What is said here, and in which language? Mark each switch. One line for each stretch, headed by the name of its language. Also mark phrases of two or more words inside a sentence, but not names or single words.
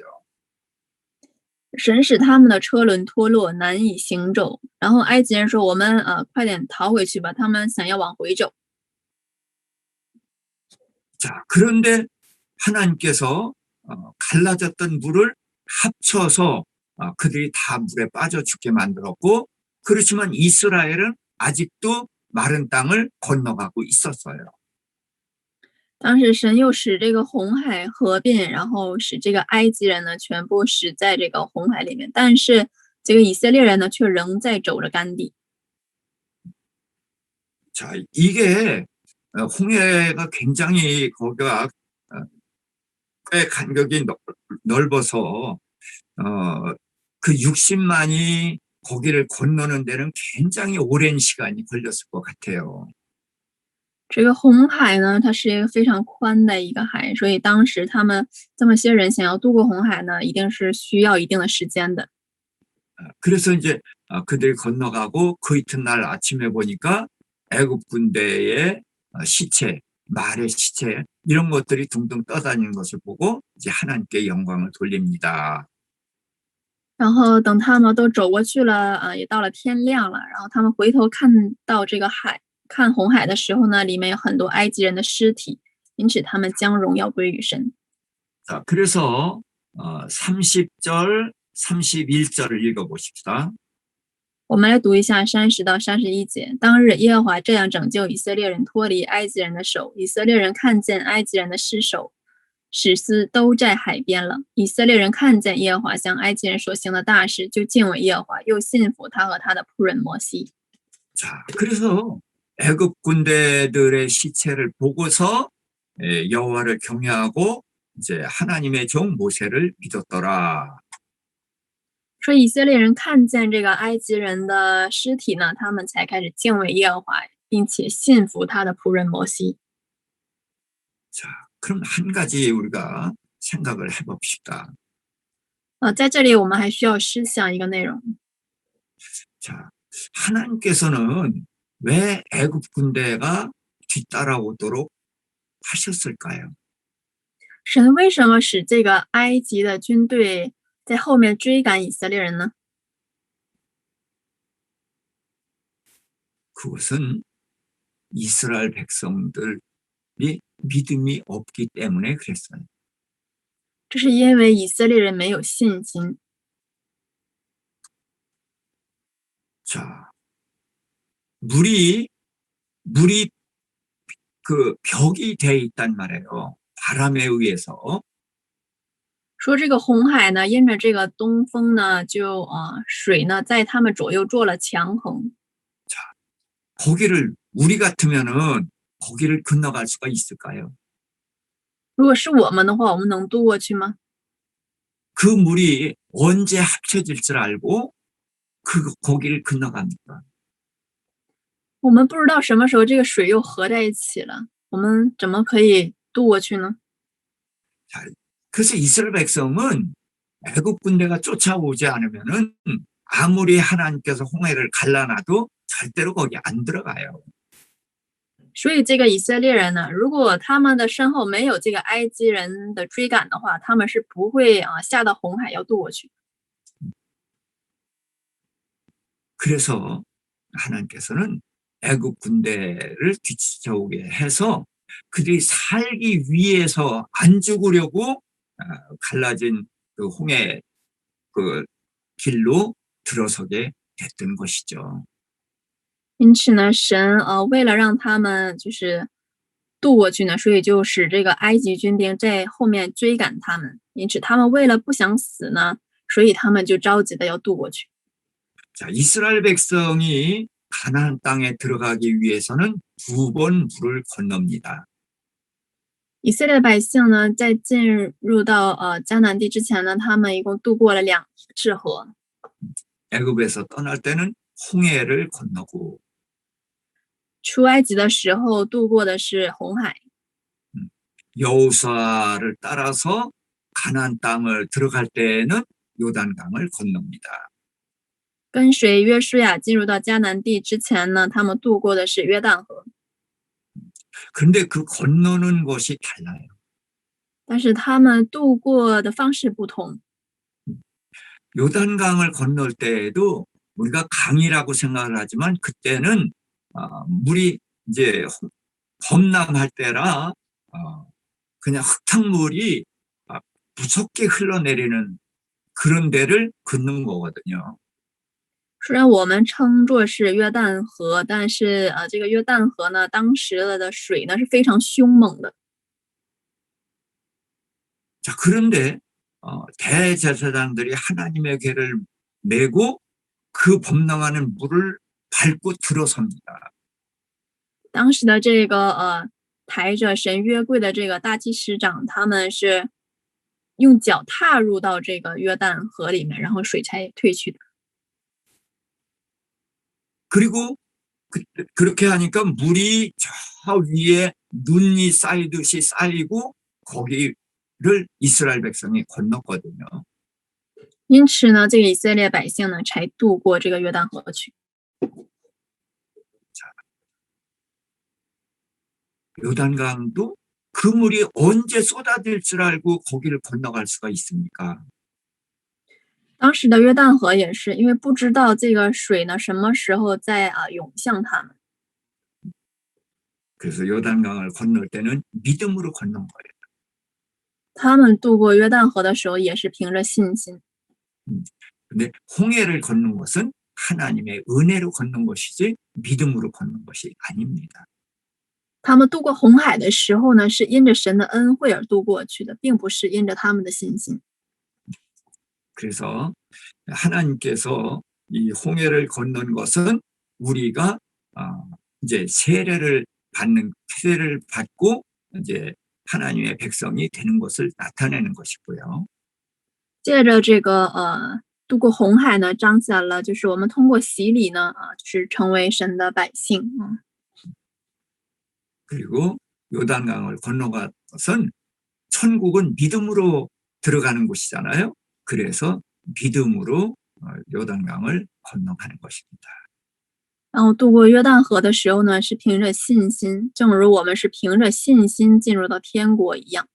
Chinese: 神使他们的车轮脱落，难以行走。然后埃及人说：“我们快点逃回去吧。” 他们想要往回走。
Korean: 자, 그런데 하나님께서 갈라졌던 물을 합쳐서 그들이 다 물에 빠져 죽게 만들었고, 그렇지만 이스라엘은 아직도 마른 땅을 건너가고 있었어요.
Chinese: 当时神又使这个红海合并，然后使这个埃及人呢全部死在这个红海里面，但是这个以色列人呢却仍在走着干地。
Korean: 자, 이게 홍해가 굉장히 거기가 꽤 간격이 넓어서 그 60만이 거기를 건너는 데는 굉장히 오랜 시간이 걸렸을 것 같아요.
Chinese: 这个红海呢，它是一个非常宽的一个海，所以当时他们这么些人想要渡过红海呢，一定是需要一定的时间的。
Korean: 그래서 이제 그들이 건너가고 그 이튿날 아침에 보니까 애굽 군대의 시체, 말의 시체 이런 것들이 둥둥 떠다니는 것을 보고 이제 하나님께 영광을 돌립니다.
Chinese: 然后等他们都走过去了，也到了天亮了，然后他们回头看到这个海，看红海的时候呢，里面有很多埃及人的尸体，因此他们将荣耀归于神。
Korean: 자, 그래서 30절, 31절을 읽어보십시다.
Chinese: 我们来读一下30到31节。当日耶和华这样拯救以色列人脱离埃及人的手，以色列人看见埃及人的尸首，死尸都在海边了。以色列人看见耶和华向埃及人所行的大事，就敬畏耶和华，又信服他和他的仆人摩西。
Korean: 자, 그래서 애굽 군대들의 시체를 보고서 여호와를 경외하고 이제 하나님의 종 모세를 믿었더라.
Chinese: 说以色列人看见这个埃及人的尸体呢，他们才开始敬畏耶和华，并且信服他的仆人摩西。
Korean: 자, 그럼 한 가지 우리가 생각을 해봅시다.
Chinese: 在这里我们还需要思想一个内容。
Korean: 자, 하나님께서는 왜 애굽 군대가 뒤따라오도록 하셨을까요?
Chinese: 神为什么使这个埃及的军队在后面追赶以色列人呢？
Korean: 그것은 이스라엘 백성들이 믿음이 없기 때문에 그랬어요.
Chinese: 这是因为以色列人没有信心。
Korean: 자, 물이 그 벽이 돼 있단 말이에요. 바람에 의해서.
Chinese: 说这个红海呢，因着这个东风呢，水呢在他们左右做了墙横。
Korean: 거기를 우리 같으면은 거기를 건너갈 수가 있을까요?
Chinese: 如果是我们的话，我们能渡过去吗？
Korean: 그 물이 언제 합쳐질 줄 알고 거기를 건너갑니까?
Chinese: 我们不知道什么时候这个水又合在一起了，我们怎么可以渡过去呢？
Korean: 자, 그래서 이스라엘 백성은 애굽 군대가 쫓아오지 않으면은 아무리 하나님께서 홍해를 갈라놔도 절대로 거기 안 들어가요.
Chinese: 所以这个以色列人呢，如果他们的身后没有这个埃及人的追赶的话，他们是不会下到红海要渡过去。
Korean: 그래서 하나님께서는 애굽 군대를 뒤쫓아오게 해서 그들이 살기 위해서 안 죽으려고 갈라진 그 홍해 그 길로 들어서게 됐던 것이죠.
Chinese: 因此呢，神为了让他们渡过去呢，所以就使这个埃及军兵在后面追赶他们。因此他们为了不想死呢，所以他们就着急的要渡过去。
Korean: 자, 이스라엘 백성이 가나안 땅에 들어가기 위해서는 2번 물을 건넙니다.
Chinese: 以色列的百姓呢，在进入到迦南地之前呢，他们一共渡过了2次河。
Korean: 애굽에서 떠날 때는 홍해를 건너고
Chinese: 出埃及的时候渡过的是红海，
Korean: 여호수아를 따라서 가나안 땅을 들어갈 때는 요단강을 건넙니다.
Chinese: 跟随约书亚进入到迦南地之前呢，他们渡过的是约旦河。
Korean: 그런데 그 건너는 것이 달라요.
Chinese: 但是他们渡过的方式不同。
Korean: 요단강을 건널 때에도 우리가 강이라고 생각을 하지만 그때는 물이 이제 범람할 때라 그냥 흙탕물이 무섭게 흘러내리는 그런 데를 걷는 거거든요.
Chinese: 虽然我们称作是约旦河，但是这个约旦河呢，当时的水呢是非常凶猛的。
Korean: 자, 그런데 대제사장들이 하나님의 궤를 메고 그 범람하는 물을 밟고 들어섭니다.
Chinese: 当时的这个抬着神约柜的这个大祭司长，他们是用脚踏入到这个约旦河里面，然后水才退去的。
Korean: 그리고 그렇게 하니까 물이 저 위에 눈이 쌓이듯이 쌓이고 거기를 이스라엘 백성이 건넜거든요.
Chinese: 因此呢，这个以色列百姓呢才渡过这个约旦河去。
Korean: 요단강도 그 물이 언제 쏟아질 줄 알고 거기를 건너갈 수가 있습니까?
Chinese: 当时的约旦河也是因为不知道这个水呢什么时候在涌向他们，
Korean: 그래서 요단강을 건널 때는 믿음으로 건넌 거예요.
Chinese: 他们渡过约旦河的时候也是凭着信心。
Korean: 근데 홍해를 걷는 것은 하나님의 은혜로 걷는 것이지 믿음으로 걷는 것이 아닙니다.
Chinese: 他们渡过红海的时候呢，是因着神的恩惠而渡过去的，并不是因着他们的信心。
Korean: 그래서 하나님께서 이 홍해를 건넌 것은 우리가 이제 세례를 받고 이제 하나님의 백성이 되는 것을 나타내는 것이고요.
Chinese: 借着这个渡过红海呢，彰显了就是我们通过洗礼呢就是成为神的百姓。
Korean: 그리고 요단강을 건너간 것은 천국은 믿음으로 들어가는 곳이잖아요. 그래서 믿음으로 요단강을 건너가는 것입니다.
Chinese: 然后渡过约旦河的时候呢，是凭着信心，正如我们是凭着信心进入到天国一样。